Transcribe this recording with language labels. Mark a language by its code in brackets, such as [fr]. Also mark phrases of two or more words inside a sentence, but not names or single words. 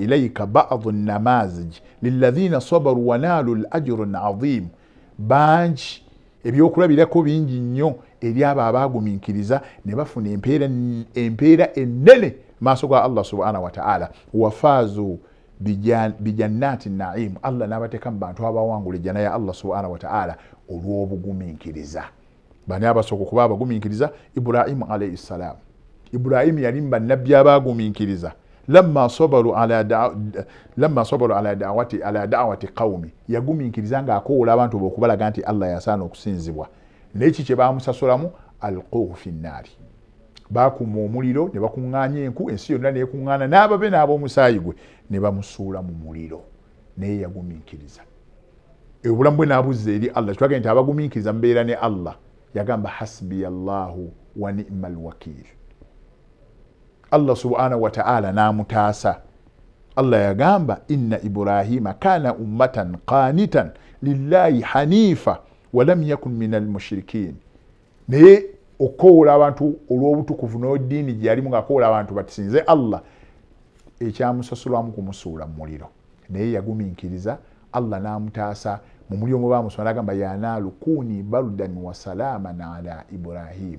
[ar] إليك بعض النماذج للذين صبروا ونالوا الأجر العظيم. [lg] Bangi ebyokulabirako bingi nnyo eri abo abaagumiikiriza ne bafuna empeera ennene maaso ga Allah [ar] سبحانه وتعالى. وفازوا بجنات النعيم. [lg] Allah n'abateeka mu bantu abawangula ejjana ya Allah [ar] سبحانه وتعالى [lg] olw'obugumiikiriza. Bani abasooka okuba abagumiikiriza? Ibrahim [ar] عليه السلام. [lg] Ibrahim yali mu bannabbi abaagumiikiriza. [ar] لما صبر على دعوة قومه, [lg] yagumiikiriza ng'akoola abantu okubalaga nti Allah yasaana okusinzibwa. N'eki kye baamusasulamu [ar] ألقوه في النار. [lg] Baakuma omuliro ne bakuŋŋaanya enku, ensi yonna neekuŋŋaana n'ababe n'ab'omusaayi gwe ne bamusuula mu muliro. Naye yagumiikiriza. Obulamu bwe n'abuzza eri Allah. Kitwagenda nti abagumiikiriza mbeera ne Allah. [ar] Yagamba حسبي الله ونعم الوكيل. [lg] Allah [ar] سبحانه وتعالى [lg] n'amutaasa. [ar] Allah yagamba إن إبراهيم كان أمة قانتا لله حنيفا ولم يكن من المشركين. [lg] Naye okoola abantu olw'obutukuvu n'oddiini gye yalimu ng'akoola abantu batisinze Allah ekyamusasulwamu kumusuula mu muliro. Naye yagumiikiriza. Allah n'amutaasa mu muliro omwo baamusoma n'agamba [ar] يا نار كوني بردا وسلاما على إبراهيم.